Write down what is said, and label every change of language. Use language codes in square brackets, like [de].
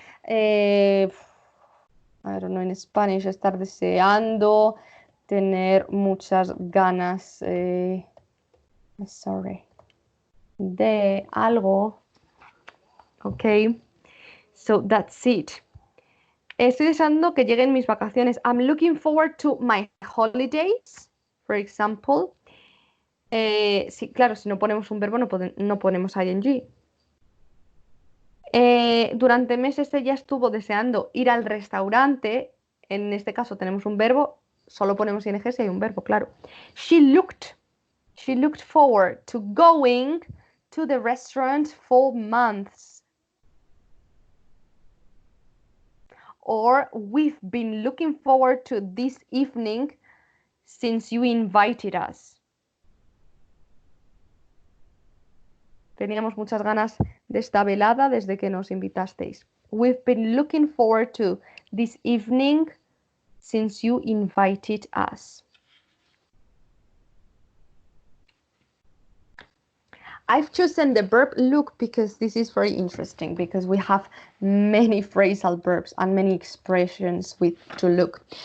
[en] I don't know in Spanish, [es] estar deseando, tener muchas ganas, [en] sorry, [es] de algo, [en] okay, so that's it. [es] Estoy deseando que lleguen mis vacaciones. [en] I'm looking forward to my holidays, for example. [es] Sí, claro, si no ponemos un verbo no ponemos ing. Durante meses ella estuvo deseando ir al restaurante. En este caso tenemos un verbo, solo ponemos ing si hay un verbo, claro. [en] She looked forward to going to the restaurant for months. Or we've been looking forward to this evening since you invited us. [es] Teníamos muchas ganas de esta velada desde que nos invitasteis. [en] We've been looking forward to this evening since you invited us. I've chosen the verb look because this is very interesting because we have many phrasal verbs and many expressions with to look.